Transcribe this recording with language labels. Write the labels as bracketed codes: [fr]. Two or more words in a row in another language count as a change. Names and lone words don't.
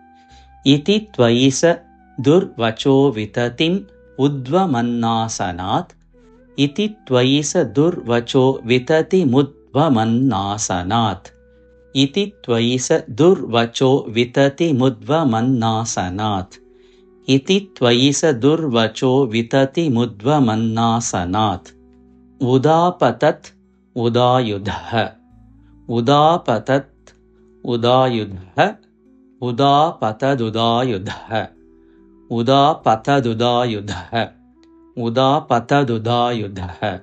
[sa] ഇതി ത്വയി സ ദുർവചോ വിതതിം ഉദ്വമന്നാസനാത് ഇതി ത്വയി സ ദുർവചോ വിതതിമുദ്വമന്നാസനാത് ഇതി ത്വയി സ ദുർവചോ വിതതിമുദ്വമന്നാസനാത് इति त्वयि स दुर्वचो विततिमुद्वमन्नासनात्। उदापतत् उदायुधः उदापतत् उदायुधः उदापतदुदायुधः उदापतदुदायुधः उदापतदुदायुधः